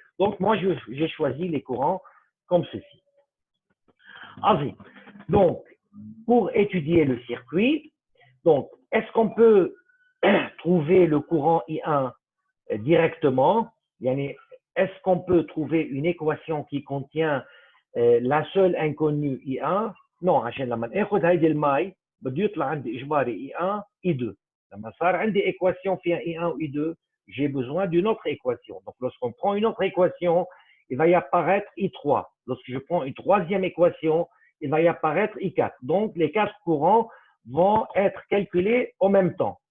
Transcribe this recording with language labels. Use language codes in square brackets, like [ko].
[fr] Donc moi j'ai choisi les courants comme ceci. Ensuite, donc, pour étudier le circuit, donc, est-ce qu'on peut trouver le courant I1 directement? Est-ce qu'on peut trouver une équation qui contient la seule inconnue I1? [ar] Non, عشان لما اخذ هيدي المي بده يطلع عندي اجباري I1 I2. لما صار عندي [fr] équation [ar] فيها [fr] I1 و I2, j'ai besoin d'une autre équation. Donc, lorsqu'on prend une autre équation, il va y apparaître I3. Lorsque je prends une troisième équation, il va y apparaître I4. Donc, les quatre courants vont être calculés en même temps.